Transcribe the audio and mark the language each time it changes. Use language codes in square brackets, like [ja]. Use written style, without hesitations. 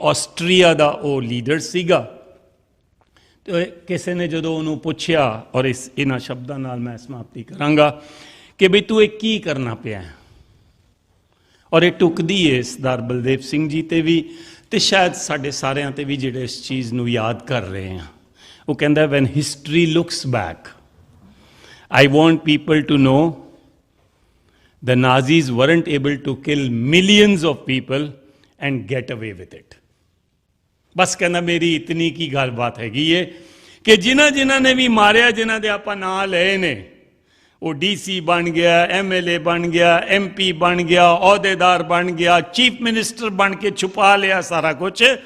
[pa] Austria ਦਾ ਉਹ leader ਸੀਗਾ। ਤੇ ਕਿਸੇ ਨੇ ਜਦੋਂ ਉਹਨੂੰ ਪੁੱਛਿਆ, ਔਰ ਇਹਨਾਂ ਸ਼ਬਦਾਂ ਨਾਲ ਮੈਂ ਸਮਾਪਤੀ ਕਰਾਂਗਾ ਕਿ ਵੀ ਤੂੰ ਇਹ ਕੀ ਕਰਨਾ ਪਿਆ, ਔਰ ਇਹ ਟੁਕਦੀ ਹੈ ਸਰਦਾਰ ਬਲਦੇਵ ਸਿੰਘ ਜੀ ਤੇ ਵੀ ਤੇ ਸ਼ਾਇਦ ਸਾਡੇ ਸਾਰਿਆਂ ਤੇ ਵੀ ਜਿਹੜੇ ਇਸ ਚੀਜ਼ ਨੂੰ ਯਾਦ ਕਰ ਰਹੇ ਹਾਂ। ਉਹ ਕਹਿੰਦਾ [en] When history looks back I want people to know the Nazis weren't able to kill millions of people and get away with it. [pa] ਬਸ ਕਹਿੰਦਾ ਮੇਰੀ ਇਤਨੀ ਕੀ ਗੱਲਬਾਤ ਹੈਗੀ ਏ ਕਿ ਜਿਨ੍ਹਾਂ ਨੇ ਵੀ ਮਾਰਿਆ, ਜਿਨ੍ਹਾਂ ਦੇ ਆਪਾਂ ਨਾਂ ਲਏ ਨੇ, ਉਹ DC ਬਣ ਗਿਆ, MLA ਬਣ ਗਿਆ, MP ਬਣ ਗਿਆ, ਅਹੁਦੇਦਾਰ ਬਣ ਗਿਆ, ਚੀਫ ਮਿਨਿਸਟਰ ਬਣ ਕੇ ਛੁਪਾ ਲਿਆ ਸਾਰਾ ਕੁਝ।